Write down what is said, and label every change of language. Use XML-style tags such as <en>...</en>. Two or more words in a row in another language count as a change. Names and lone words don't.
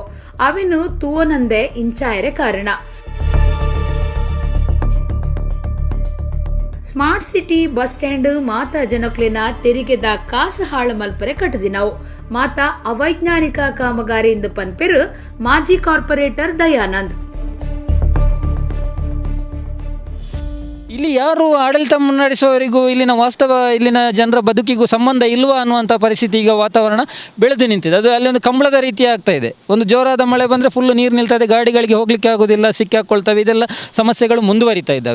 <tcy>ಅವಿನು ತೂವನಂದೆ ಇಂಚಾಯರೆ ಕಾರಣ.</tcy> <en>smart city bus stand</en> <tcy>ಮಾತಾ ಜನಕ್ಲೆನ ತೆರಿಗೆದ ಕಾಸು ಹಾಳು ಮಲ್ಪರೆ ಕಟ್ಟದಿನವು. ಮಾತಾ ಅವೈಜ್ಞಾನಿಕ ಕಾಮಗಾರಿಯಿಂದ ಪನ್ಪೆರು ಮಾಜಿ ಕಾರ್ಪೊರೇಟರ್ ದಯಾನಂದ್.</tcy> <kn>ಇಲ್ಲಿ ಯಾರು ಆಡಳಿತ ಮುನ್ನಡೆಸುವವರಿಗೂ ಇಲ್ಲಿನ ಜನರ ಬದುಕಿಗೂ ಸಂಬಂಧ ಇಲ್ವಾ ಅನ್ನುವಂಥ ಪರಿಸ್ಥಿತಿ ಈಗ ವಾತಾವರಣ ಬೆಳೆದು ನಿಂತಿದೆ. ಅದು ಅಲ್ಲಿ ಒಂದು ಕಂಬಳದ ರೀತಿ ಆಗ್ತಾ ಇದೆ. ಒಂದು ಜೋರಾದ ಮಳೆ ಬಂದರೆ ಫುಲ್ಲು ನೀರು ನಿಲ್ತದೆ, ಗಾಡಿಗಳಿಗೆ ಹೋಗಲಿಕ್ಕೆ ಆಗೋದಿಲ್ಲ, ಸಿಕ್ಕಾಕೊಳ್ತವೆ, ಇದೆಲ್ಲ ಸಮಸ್ಯೆಗಳು ಮುಂದುವರಿತಾ ಇದ್ದಾವೆ.</kn>